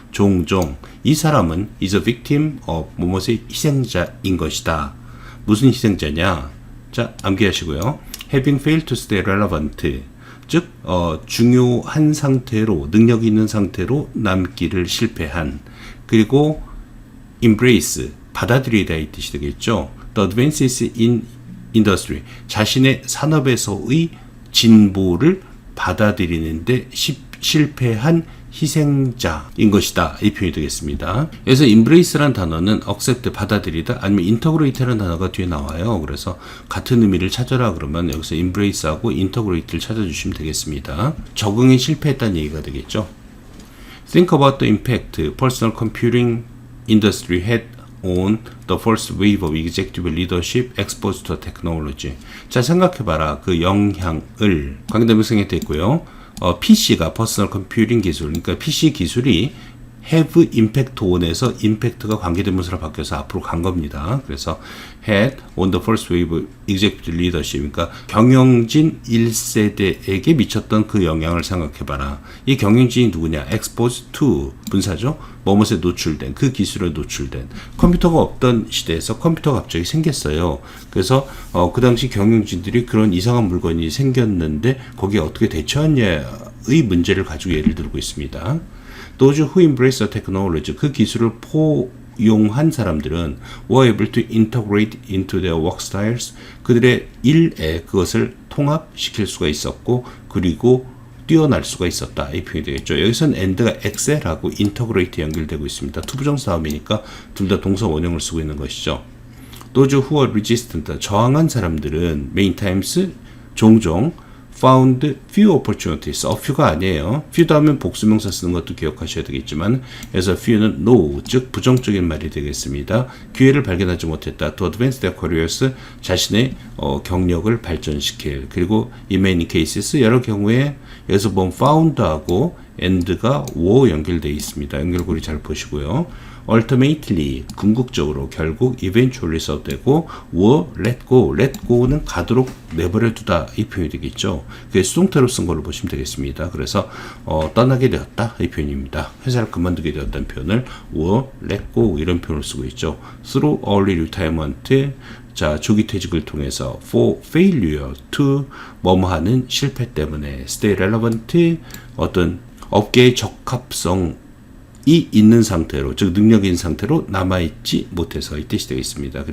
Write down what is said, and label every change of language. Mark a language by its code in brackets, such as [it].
[ko] 종종 이 사람은 [en] is a victim of [ko] 무엇의 희생자인 것이다. 무슨 희생자냐? 자, 암기하시고요. [en] having failed to stay relevant. [ko] 즉 중요한 상태로, 능력 있는 상태로 남기를 실패한. 그리고 embrace, 받아들이다 이 뜻이 되겠죠. [en] The advances in industry, [ko] 자신의 산업에서의 진보를 받아들이는데 실패한 희생자인 것이다. 이 표현이 되겠습니다. 그래서 embrace라는 단어는 accept, 받아들이다, 아니면 integrate라는 단어가 뒤에 나와요. 그래서 같은 의미를 찾아라 그러면 여기서 embrace하고 integrate를 찾아주시면 되겠습니다. 적응에 실패했다는 얘기가 되겠죠. [en] Think about the impact personal computing industry had on the first wave of executive leadership exposed to technology. [ko] 자, 생각해봐라. 그 영향을 관계대명사에 됐고요. PC가 퍼스널 컴퓨팅 기술, 그러니까 PC 기술이 have impact on에서 impact가 관계대명사로 바뀌어서 앞으로 간 겁니다. 그래서 [en] had on the first wave of executive leadership, [ko] 그러니까 경영진 1세대에게 미쳤던 그 영향을 생각해봐라. 이 경영진이 누구냐? [en] exposed to, [ko] 분사죠. 뭐뭇에 노출된, 그 기술에 노출된. 컴퓨터가 없던 시대에서 컴퓨터가 갑자기 생겼어요. 그래서 그 당시 경영진들이 그런 이상한 물건이 생겼는데 거기에 어떻게 대처하냐의 문제를 가지고 예를 들고 있습니다. [en] Those who embrace the technology, [ko] 그 기술을 포용한 사람들은 [en] were able to integrate into their work styles, [ko] 그들의 일에 그것을 통합시킬 수가 있었고, 그리고 뛰어날 수가 있었다. 이 표현이 되겠죠. 여기서는 and가 excel하고 integrate 연결되고 있습니다. 투부정사 다음이니까 둘 다 동사 원형을 쓰고 있는 것이죠. [en] Those who are resistant, [ko] 저항한 사람들은 [en] many times, [ko] 종종 [en] found few opportunities. [ko] a few가 아니에요. few도 하면 복수명사 쓰는 것도 기억하셔야 되겠지만, 그래서 few는 no, 즉 부정적인 말이 되겠습니다. 기회를 발견하지 못했다. [en] to advance their careers, [ko] 자신의 경력을 발전시킬. 그리고 [en] in many cases, [ko] 여러 경우에 여기서 본 found하고 and가 were 연결되어 있습니다. 연결고리 잘 보시고요. [en] ultimately, [ko] 궁극적으로, 결국, [en] eventually [ko] 써도 되고, [en] were let go. [ko] let go는 가도록 내버려 두다, 이 표현이 되겠죠. 그게 수동태로 쓴 걸로 보시면 되겠습니다. 그래서 떠나게 되었다, 이 표현입니다. 회사를 그만두게 되었다는 표현을 were let go, 이런 표현을 쓰고 있죠. [en] through early retirement, [ko] 자, 조기 퇴직을 통해서 [en] for failure to [ko] 뭐뭐 하는 실패 때문에 [en] stay relevant, [ko] 어떤 업계의 적합성 이 있는 상태로, 즉 능력이 있는 상태로 남아있지 못해서, 이 뜻이 되겠습니다.